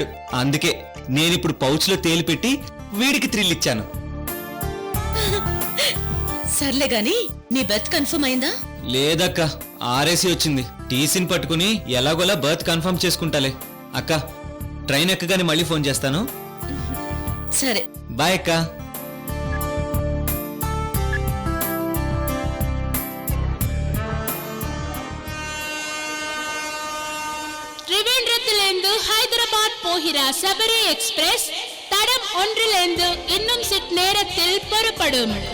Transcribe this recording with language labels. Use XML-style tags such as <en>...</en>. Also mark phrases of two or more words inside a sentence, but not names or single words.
<te>అందుకే నేనిప్పుడు పౌచ్లో తేలి పెట్టి వీడికి థ్రిల్ ఇచ్చాను. సర్లే గాని నీ</te> <en>berth confirm</en> <te>అయిందా? లేదక్క, ఆర్ఏసీ వచ్చింది. టీసీని పట్టుకుని ఎలాగోలా</te> <en>berth confirm</en> <te>చేసుకుంటాలే. అక్క, ట్రైన్ ఎక్కగానే మళ్ళీ ఫోన్ చేస్తాను. సరే, బాయ్ అక్క.</te> <ta>ತ್ರಿವೇಂದ್ರத்திலிருந்து ஹைதராபாத் போகிற சபரி எக்ஸ்பிரஸ் தடம் ஒன்றிலிருந்து இன்னும் சிட் நேரத்தில் புறப்படும்.</ta>